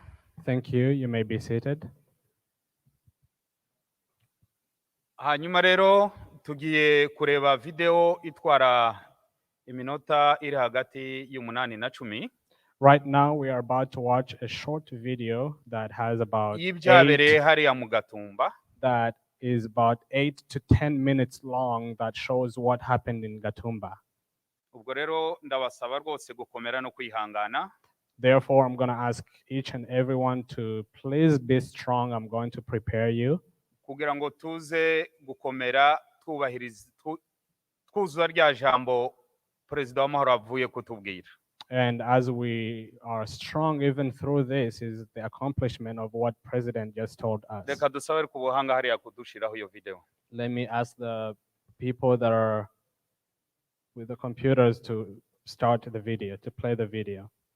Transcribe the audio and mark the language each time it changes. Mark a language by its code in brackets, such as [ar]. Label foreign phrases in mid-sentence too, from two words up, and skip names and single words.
[en] Thank you. You may be seated. [rw] Hanyuma rero tugiye kureba video itwara iminota iri hagati y'umunani na 10. [en] Right now, we are about to watch a short video that has about [rw] y'ibyabereye hariya mu Gatumba. [en] that is about 8 to 10 minutes long that shows what happened in Gatumba. [rw] Ubwo rero ndabasaba rwose gukomera no kwihangana. [en] Therefore, I'm going to ask each and everyone to please be strong. I'm going to prepare you [rw] kugira ngo tuze gukomera twuzuza rya jambo Perezida w'amahoro avuye kutubwira. [en] and as we are strong even through this is the accomplishment of what President just told us. [rw] Reka dusabe ku buhanga hariya kudushiraho iyo video. [en] Let me ask the people that are with the computers to start the video, to play the video.